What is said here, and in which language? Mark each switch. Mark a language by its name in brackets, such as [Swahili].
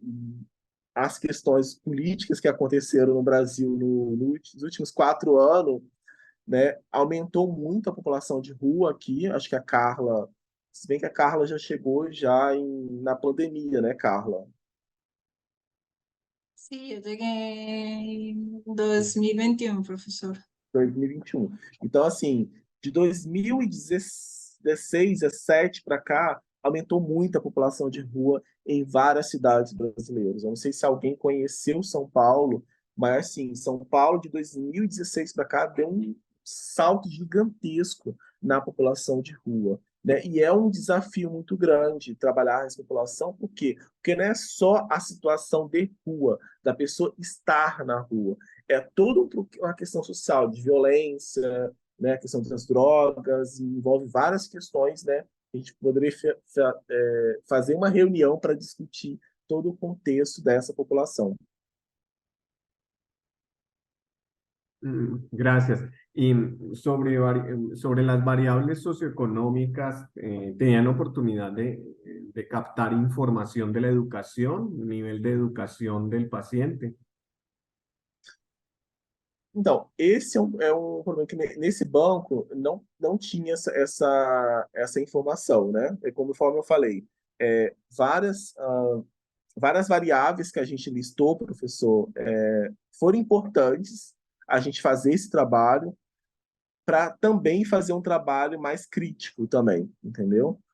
[Portuguese] E as questões políticas que aconteceram no Brasil nos últimos 4 anos, né? Aumentou muito a população de rua aqui. Acho que a Carla, se bem que a Carla já chegou já na pandemia, né, Carla? [Spanish] Sí, yo llegué en 2021, profesor. 2021. [Portuguese] Então, assim, de 2016, 17 para cá, aumentou muito a população de rua em várias cidades brasileiras. Eu não sei se alguém conheceu São Paulo, mas, assim, São Paulo de 2016 para cá deu um salto gigantesco na população de rua. Né? E é um desafio muito grande trabalhar essa população, por quê? Porque não é só a situação de rua, da pessoa estar na rua, é toda uma questão social de violência, né, a questão das drogas, envolve várias questões, né? A gente poderia fazer uma reunião para discutir todo o contexto dessa população. [Spanish] Gracias. Y sobre las variables socioeconómicas, ¿tenían oportunidad de captar información de la educación, nivel de educación del paciente? [Portuguese] Então, esse é um problema que nesse banco não tinha essa informação, né? Conforme eu falei, várias variáveis que a gente listou, professor, foram importantes a gente fazer esse trabalho para também fazer um trabalho mais crítico também, entendeu?